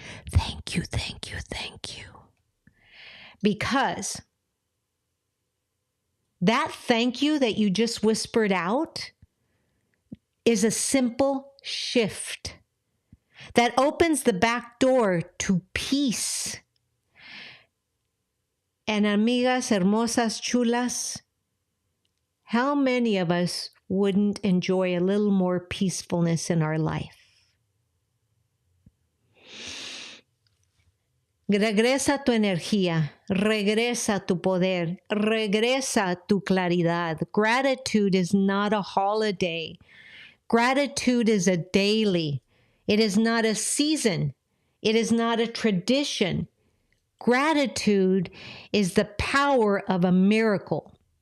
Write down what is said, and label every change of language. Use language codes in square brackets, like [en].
[en] Thank you, thank you, thank you. Because that thank you that you just whispered out is a simple shift that opens the back door to peace. And [es] amigas hermosas chulas, [en] how many of us wouldn't enjoy a little more peacefulness in our life? [es] Regresa tu energía, regresa tu poder, regresa tu claridad. [en] Gratitude is not a holiday. Gratitude is a daily. It is not a season. It is not a tradition. Gratitude is the power of a miracle.